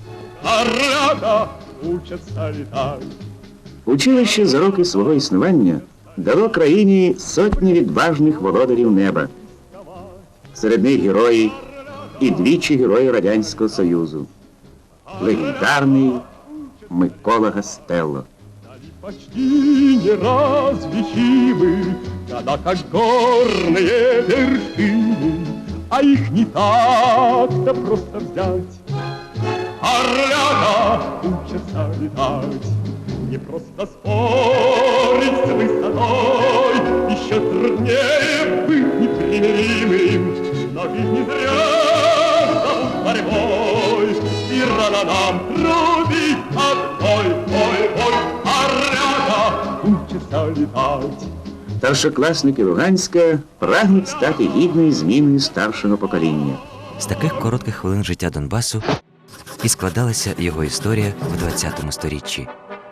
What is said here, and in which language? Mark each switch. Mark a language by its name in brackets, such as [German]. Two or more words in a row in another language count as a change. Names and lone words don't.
[Ukrainian] Училище за роки свого існування дало країні сотні відважних володарів неба. Серед них герої і двічі герої Радянського Союзу. Легендарний Микола Гастелло. [Russian] Почти неразличимы, когда как горные вершины, а их не так-то просто взять. Орлята учатся летать, не просто спорить с высотой, еще труднее быть непримиримым, но ведь не зря зовут борьбой, и рано нам трубить одной, ой, орлята учатся летать. [Ukrainian] Старшокласники Луганська прагнуть стати гідною зміною старшого покоління. З таких коротких хвилин життя Донбасу і складалася його історія в ХХ сторіччі.